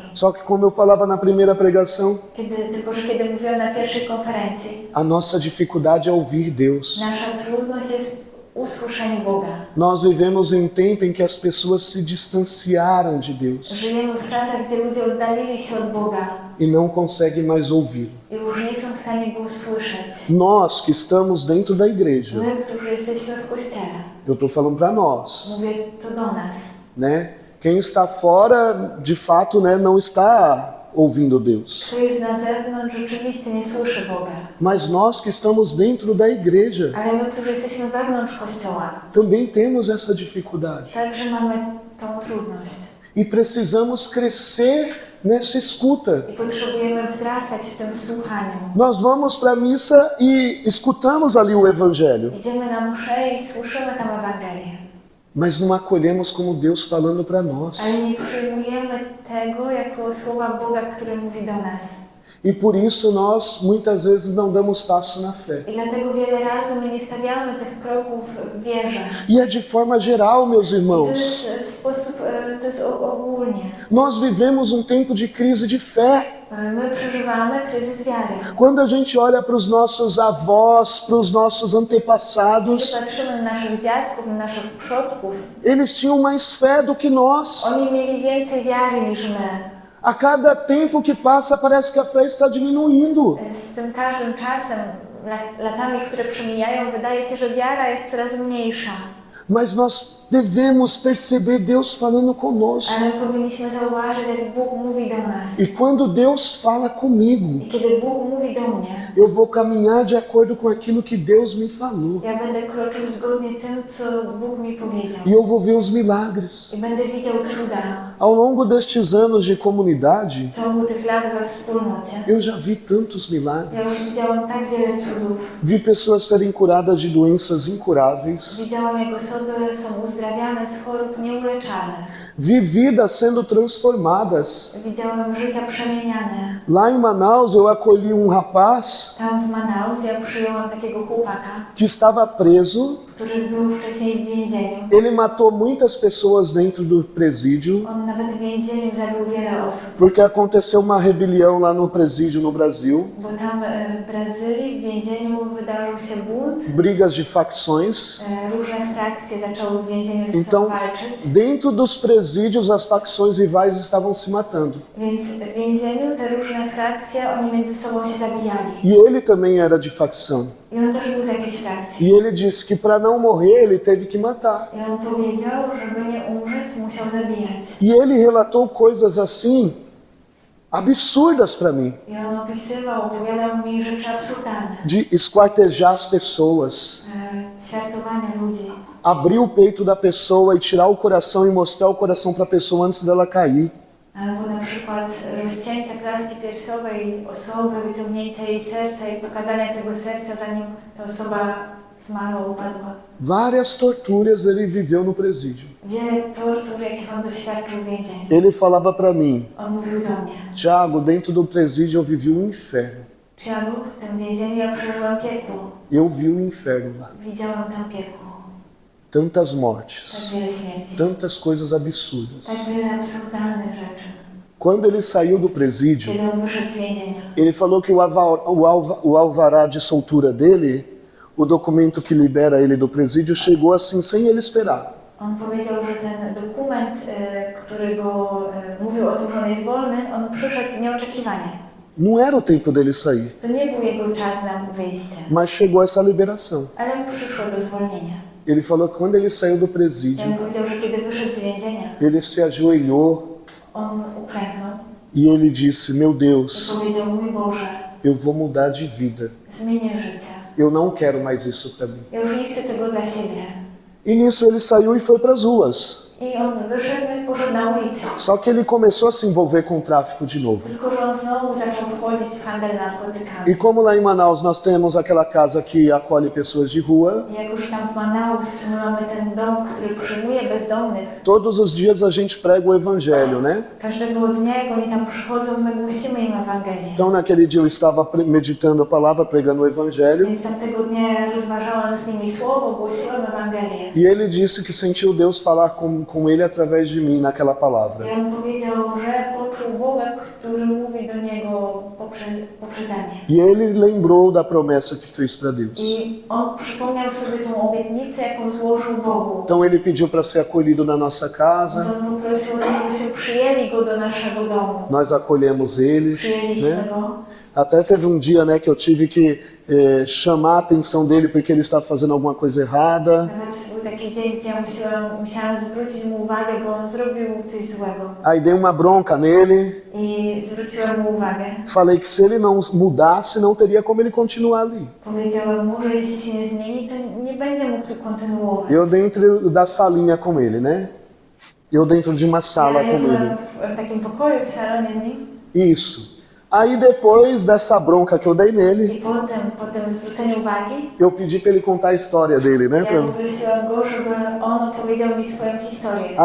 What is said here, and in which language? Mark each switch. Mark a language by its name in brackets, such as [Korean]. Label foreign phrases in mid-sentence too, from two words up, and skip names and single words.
[Portuguese] Só que como eu falava na primeira pregação, [Polish] Tylko że kiedy mówiłam na pierwszej konferencji, [Portuguese] a nossa dificuldade é ouvir Deus. [Polish] nasza trudność jest usłyszeniu Boga. [Portuguese] Nós vivemos em um tempo em que as pessoas se distanciaram de Deus [Polish] Żyjemy w czasach, gdzie ludzie oddalili się od Boga [Portuguese] e não conseguem mais ouvir. [Polish] i już nie są w stanie Go usłyszeć. [Portuguese] Nós que estamos dentro da igreja, [Polish] My, którzy jesteśmy w Kościele, [Portuguese] eu estou falando para nós, [Polish] mówię to do nas. [Portuguese] né? Quem está fora, de fato, né, não está ouvindo Deus. [Polish] Kto jest na zewnątrz, rzeczywiście nie słyszy Boga. [Portuguese] Mas nós que estamos dentro da igreja, [Polish] Ale my, którzy jesteśmy wewnątrz Kościoła, [Portuguese] também temos essa dificuldade. [Polish] także mamy tą trudność. [Portuguese] E precisamos crescer nessa escuta. [Polish] I potrzebujemy wzrastać w tym słuchaniu. [Portuguese] Nós vamos para a missa e escutamos ali o Evangelho, [Polish] Idziemy na mszę i słyszymy tam Ewangelię. [Portuguese] mas não acolhemos como Deus falando para nós. [Polish] Ale nie przyjmujemy tego jako słowa Boga, który mówi do nas. [Portuguese] E por isso nós muitas vezes não damos passo na fé. [Polish] I dlatego wiele razy my nie stawiamy tych kroków w wierze. [Portuguese] E é de forma geral, meus [Polish] To [Portuguese] irmãos. [Polish] jest w sposób, to jest ogólnie. [Portuguese] Nós vivemos um tempo de crise de fé. [Polish] My przeżywamy kryzys wiary. [Portuguese] Quando a gente olha para os nossos avós, para os nossos [Polish] Kiedy [Portuguese] antepassados, [Polish] patrzymy na naszych dziadków, na naszych przodków, [Portuguese] eles tinham mais fé do que nós. [Polish] oni mieli więcej wiary niż my. [Portuguese] A cada tempo que passa, parece que a fé está diminuindo. [Polish] Z tym każdym czasem, latami, które przemijają, wydaje się, że wiara jest coraz mniejsza. [Portuguese] Mas nós devemos perceber Deus falando conosco. [Polish] Ale powinniśmy zauważyć, jak Bóg mówi do nas. [Portuguese] E quando Deus fala comigo, [Polish] I kiedy Bóg mówi do mnie, [Portuguese] eu vou caminhar de acordo com aquilo que Deus me falou. [Polish] ja będę kroczył zgodnie tym, co Bóg mi powiedział. [Portuguese] E eu vou ver os milagres. [Polish] I będę widział cuda. [Portuguese] Ao longo destes anos de comunidade, [Polish] W ciągu tych lat we wspólnocie [Portuguese] eu já vi tantos milagres. [Polish] ja już widziałam tak wiele cudów. [Portuguese] Vi pessoas serem curadas de doenças incuráveis. [Polish] Widziałam, jak osoby są uzdrawiane z chorób nieuleczalnych. [Portuguese] Vi vidas sendo transformadas. [Polish] Widziałam życia przemieniane. [Portuguese] Lá em Manaus, eu acolhi um rapaz [Polish] Tam w Manaus ja przyjęłam takiego chłopaka, [Portuguese] que estava preso. [Polish] który był wcześniej w więzieniu. [Portuguese] Ele matou muitas pessoas dentro do presídio, [Polish] On nawet w więzieniu zabił wiele osób, [Portuguese] porque aconteceu uma rebelião lá no presídio no Brasil. [Polish] bo tam w Brazylii w więzieniu wydarzył się bunt. [Portuguese] Brigas de facções. [Polish] Różne frakcje zaczęły w więzieniu ze sobą [Portuguese] Então, [Polish] walczyć, [Portuguese] dentro dos presídios, as facções rivais estavam se matando. [Polish] więc w więzieniu te różne frakcje, oni między sobą się zabijali. [Portuguese] E ele também era de facção. [Polish] I on też był z jakiejś frakcji. [Portuguese] E ele disse que para não morrer, ele teve que matar. [Polish] I on powiedział, żeby nie umrzeć, musiał zabijać. [Portuguese] E ele relatou coisas assim absurdas para mim, [Polish] I on opisywał, opowiadał mi rzeczy absurdalne. [Portuguese] de esquartejar as pessoas, [Polish] Ćwiartowania ludzi. [Portuguese] abrir o peito da pessoa e tirar o coração e mostrar o coração para a pessoa antes dela cair. [Polish] Albo na przykład rozcięcie klatki piersiowej osoby, wyciągnięcie jej serca i pokazanie tego serca, zanim ta osoba zmarła, upadła. [Portuguese] Várias torturas ele viveu no presídio. [Polish] Wiele tortur, jakich on doświadczył w więzieniu. [Portuguese] Ele falava para mim: [Polish] On mówił do mnie: [Portuguese] Tiago, dentro do presídio eu vivi um inferno. [Polish] Tiago, w tym więzieniu ja przeżyłam piekło. [Portuguese] Eu vi um inferno lá. [Polish] Widziałam tam piekło. [Portuguese] Tantas [Polish] Tak [Portuguese] mortes, [Polish] wiele śmierci. [Portuguese] tantas coisas absurdas. [Polish] Tak wiele absurdalnych rzeczy. [Portuguese] Quando ele saiu do presídio, [Polish] Kiedy on wyszedł z więzienia, [Portuguese] ele falou que o alvará de soltura dele, o documento que libera ele do presídio, chegou assim sem ele esperar. [Polish] on powiedział, że ten dokument, który go mówił o tym, że on jest wolny, on przyszedł nieoczekiwanie. [Portuguese] Não era o tempo dele sair, [Polish] To nie był jego czas na wyjście, [Portuguese] mas chegou essa liberação. [Polish] ale przyszło do zwolnienia. [Portuguese] Ele falou que quando ele saiu do [Polish] I [Portuguese] presídio, [Polish] on powiedział, że kiedy wyszedł z więzienia, [Portuguese] ele se ajoelhou [Polish] on uklęknął [Portuguese] e ele disse: Meu [Polish] i [Portuguese] Deus, [Polish] powiedział: mój Boże, [Portuguese] eu vou mudar de vida. [Polish] zmienię życie. [Portuguese] Eu não quero mais isso para mim. [Polish] Ja już nie chcę tego dla siebie. [Portuguese] E nisso ele saiu e foi para as ruas. [Polish] I on wyszedł i poszedł na ulicę. [Portuguese] Só que ele começou a se envolver com o tráfico de novo. [Polish] Tylko że on znowu zaczął wchodzić w handel narkotykami. [Portuguese] E como lá em Manaus nós temos aquela casa que acolhe pessoas de rua, [Polish] I jak już tam w Manaus my mamy ten dom, który przyjmuje bezdomnych, [Portuguese] todos os dias a gente prega o evangelho, né? [Polish] każdego dnia jak oni tam przychodzą, my głosimy im Ewangelię. [Portuguese] Então naquele dia eu estava meditando a palavra, pregando o evangelho, [Polish] Więc tamtego dnia rozważałam z nimi słowo, głosiłam Ewangelię. [Portuguese] e ele disse que sentiu Deus falar com ele através de mim naquela palavra. [Polish] I on powiedział, że poczuł Boga, który mówi do niego poprzeze mnie. [Portuguese] E ele lembrou da promessa que fez para Deus. [Polish] I on przypomniał sobie tą obietnicę, jaką złożył Bogu. [Portuguese] Então ele pediu para ser acolhido na nossa casa, [Polish] Więc on poprosił, żebyśmy przyjęli go do naszego domu. [Portuguese] nós acolhemos eles, [Polish] Przyjęliśmy [Portuguese] né? [Polish] go. [Portuguese] Até teve um dia, né, que eu tive que chamar a atenção dele porque ele estava fazendo alguma coisa errada. [Polish] Nawet był taki dzień, gdzie ja musiałam zwrócić mu uwagę, bo on zrobił coś złego. [Portuguese] Aí dei uma bronca nele, [Polish] I zwróciłam mu uwagę. [Portuguese] falei que se ele não mudasse, não teria como ele continuar ali. [Polish] Powiedziałam mu, że jeśli się nie zmieni, to nie będzie mógł tu kontynuować. [Portuguese] Eu dentro da salinha com ele, né? Eu dentro de uma sala [Polish] Ja [Portuguese] com ele. [Polish] byłam w takim pokoju, w salonie z nim. [Portuguese] Isso. Aí depois dessa bronca que eu dei nele, [Polish] I po tym zwróceniu uwagi, [Portuguese] eu pedi para ele contar a história dele, né? [Polish] ja poprosiłam go, żeby on opowiedział mi swoją historię.